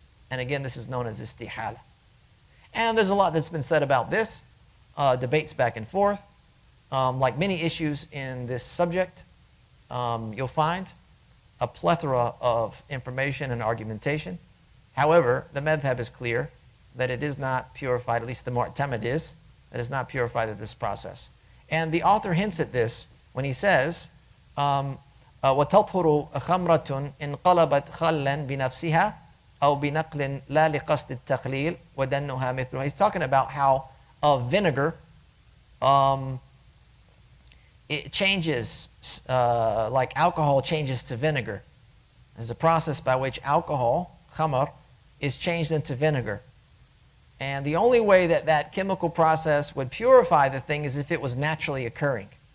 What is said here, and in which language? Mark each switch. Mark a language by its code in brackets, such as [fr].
[en] And again, this is known as istihala. And there's a lot that's been said about this, debates back and forth. Like many issues in this subject, you'll find a plethora of information and argumentation. However, the madhab is clear that it is not purified, at least the mu'tamad is, that it is not purified at this process. And the author hints at this when he says, [ar] وَتَطْهُرُ خَمْرَةٌ إِنْ قَلَبَتْ خَلًّا بِنَفْسِهَا أَوْ بِنَقْلٍ لَا لِقَصْدِ التَّقْلِيلِ وَدَنُّهَا مِثْلُهَا. [en] He's talking about how vinegar, it changes, like alcohol changes to vinegar. There's a process by which alcohol, khamr, is changed into vinegar. And the only way that that chemical process would purify the thing is if it was naturally occurring.